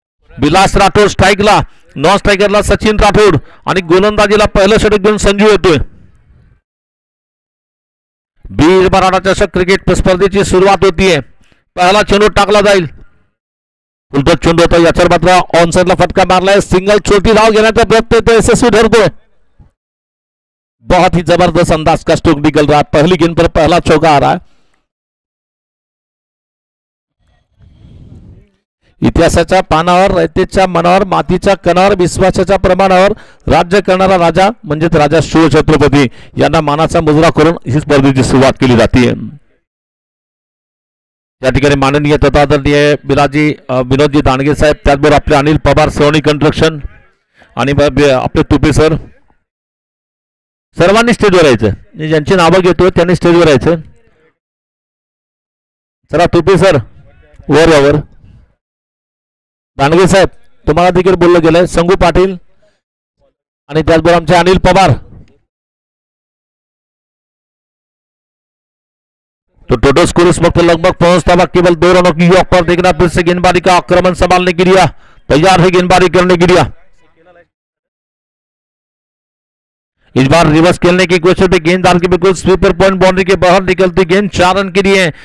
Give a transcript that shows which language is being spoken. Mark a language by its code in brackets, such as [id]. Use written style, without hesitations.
[mr] Vilas Rathod स्ट्राईकला. Non स्ट्रायकरला Sachin Rathod आणि गोलंदाजीला पहिलं षटक घेऊन संजू येतोय. बीड मराठा चषक क्रिकेट स्पर्धेची सुरुवात होतीये. पहिला चेंडू टाकला जाईल. उलट चेंडू होता. याच्यावर मात्र ऑन साइडला फटका मारलाय. सिंगल छोटी धाव घेण्याचा प्रयत्न तो यशस्वी ठरतोय. [hi] बहुत ही जबरदस्त अंदाज का स्ट्रोक निकल रहा है. पहली गेंद पर पहला चौका आ रहा है. [mr] इतिहासाच्या पानावर रयतेच्या मनावर मातीच्या कणावर विश्वासाच्या प्रमाणावर राज्य करणारा राजा म्हणजेच राजा शिवछत्रपती यांना मानाचा मुजरा करून ही स्पर्धेची सुरुवात केली जाते. या ठिकाणी माननीय तथा आदरणीय विनोदजी दांडगे साहेब, त्याचबरोबर आपले अनिल पवार सोनी कंस्ट्रक्शन आणि आपले तुपे सर, सर्वांनी स्टेजवर यायचं. ज्यांची नावं घेतो त्यांनी स्टेजवर यायचं. चला तुपे सर वर यावर. दांडगे साहेब तुम्हाला देखील बोललं गेलंय. संगू पाटील आणि त्याचबरोबर आमचे अनिल पवार. [hi] तो टोटल स्कोर इस वक्त लगभग पहुंचता हुआ केवल 2 रनों की योग पर देखना. फिर से गेंदबाजी का आक्रमण संभालने के लिए तैयार है गेंदबाजी करने के लिए. इस बार रिवर्स खेलने की कोशिश पे गेंददार की बिल्कुल स्वीपर पॉइंट बाउंड्री के बाहर निकलती गेंद 4 रन के लिए.